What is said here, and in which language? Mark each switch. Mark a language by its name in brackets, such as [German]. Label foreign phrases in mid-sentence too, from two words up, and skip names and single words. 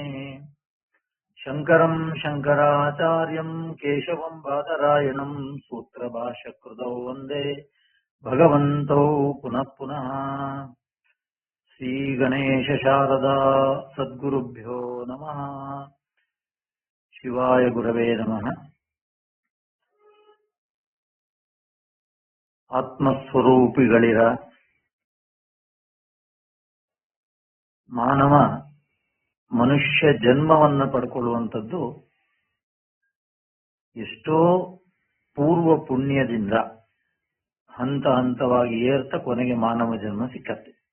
[Sanskrit] शङ्करं शङ्कराचार्यं केशवं बादरायणं सूत्रभाष्यकृतौ वन्दे भगवन्तौ पुनः पुनः। श्रीगणेश शारदा सद्गुरुभ्यो नमः। शिवाय गुरवे नमः। [Kannada] ಆತ್ಮಸ್ವರೂಪಿಗಳಿರ ಮಾನವ ಮನುಷ್ಯ ಜನ್ಮವನ್ನು ಪಡ್ಕೊಳ್ಳುವಂಥದ್ದು ಎಷ್ಟೋ ಪೂರ್ವ ಪುಣ್ಯದಿಂದ ಹಂತ ಹಂತವಾಗಿ ಏರ್ತ ಕೊನೆಗೆ ಮಾನವ ಜನ್ಮ ಸಿಕ್ಕತ್ತೆ.